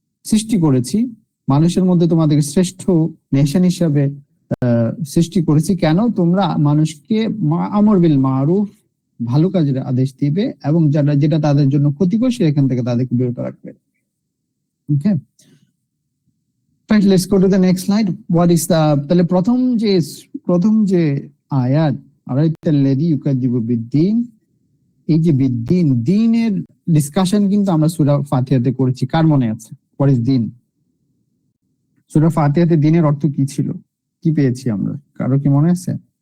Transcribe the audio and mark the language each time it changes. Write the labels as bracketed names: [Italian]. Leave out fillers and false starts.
[Bangla] সৃষ্টি করেছি, মানুষের মধ্যে তোমাদেরকে শ্রেষ্ঠ নেশন হিসাবে সৃষ্টি করেছি। কেন? তোমরা মানুষকে আমর বিল মারুফ, ভালো কাজের আদেশ দিবে, এবং যেটা তাদের জন্য ক্ষতিকর সেখান থেকে তাদেরকে বিরত রাখবে। [English] Okay, right, let's go to the next slide. What is the, [Bangla] তাহলে প্রথম যে আয়াত, আরাইতাল্লাযী ইউকাযযিবু বিদ্দীন, এই যে বিদ্দীন, দ্বীনের ডিসকাশন কিন্তু আমরা সূরা ফাতিহাতে করেছি। কার মনে আছে? [English] What is [Bangla] দ্বীন? সূরা ফাতিহাতে দ্বীনের অর্থ কি ছিল, কি পেয়েছি আমরা? কারো কি মনে আছে?